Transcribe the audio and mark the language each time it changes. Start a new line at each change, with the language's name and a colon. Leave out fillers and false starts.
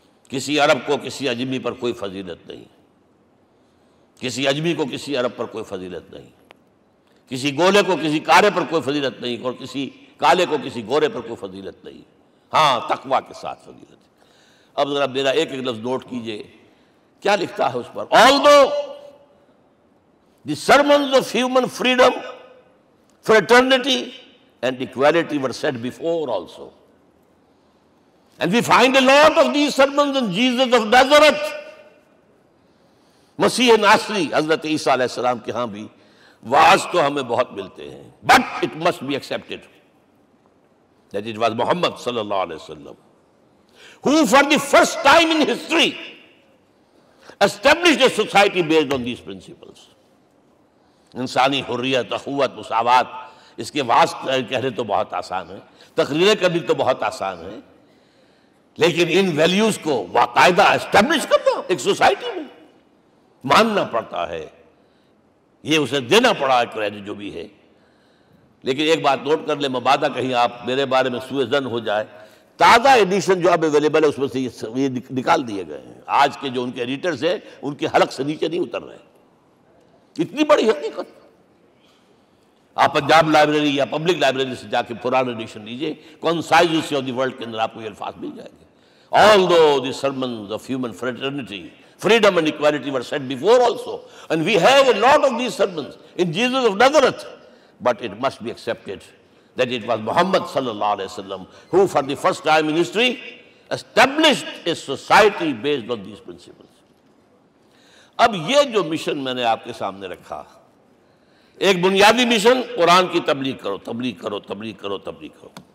Urdu: کسی عرب کو کسی عجمی پر کوئی فضیلت نہیں، کسی عجمی کو کسی عرب پر کوئی فضیلت نہیں، کسی گولے کو کسی کالے پر کوئی فضیلت نہیں، اور کسی کالے کو کسی گورے پر کوئی فضیلت نہیں. ہاں، تقوی کے ساتھ فضیلت ہے. اب ذرا میرا ایک ایک لفظ نوٹ کیجئے، کیا لکھتا ہے اس پر؟
English: Although the sermons of human freedom, fraternity and equality were said before also, and we find a lot of these sermons in Jesus of Nazareth.
Urdu: مسیح ناصری حضرت عیسیٰ علیہ السلام کے ہاں بھی واعظ تو ہمیں بہت ملتے ہیں،
English: but it must be accepted that it was Muhammad صلی اللہ علیہ وسلم who for the first time in history established a society based on these principles.
Urdu: انسانی حریت، اخوت، مساوات، اس کے واعظ کہنے تو بہت آسان ہے، تقریریں کرنی تو بہت آسان ہے، لیکن ان ویلیوز کو باقاعدہ اسٹیبلش کرنا ایک سوسائٹی میں ماننا پڑتا ہے. یہ اسے دینا پڑا ہے کریڈٹ جو بھی ہے. لیکن ایک بات نوٹ کر لیں، مبادہ کہیں آپ میرے بارے میں سوء ظن ہو جائے، تازہ ایڈیشن جو اب اویلیبل ہے اس میں سے یہ نکال دیے گئے ہیں. آج کے جو ان کے ایڈیٹرز ہیں ان کے حلق سے نیچے نہیں اتر رہے. اتنی بڑی حقیقت. آپ پنجاب لائبریری یا پبلک لائبریری سے جا کے پرانا ایڈیشن لیجئے، concise history of the world کے اندر آپ کو یہ الفاظ مل جائیں گے.
English: Although the sermons of human fraternity Freedom and equality were said before also. And we have a lot of these sermons in Jesus of Nazareth. But it must be accepted that it was Muhammad sallallahu alayhi wa sallam who for the first time in history established a society based on these principles.
Urdu: اب یہ جو mission میں نے آپ کے سامنے رکھا، ایک بنیادی مشن قرآن کی تبلیغ کرو، تبلیغ کرو، تبلیغ کرو، تبلیغ کرو.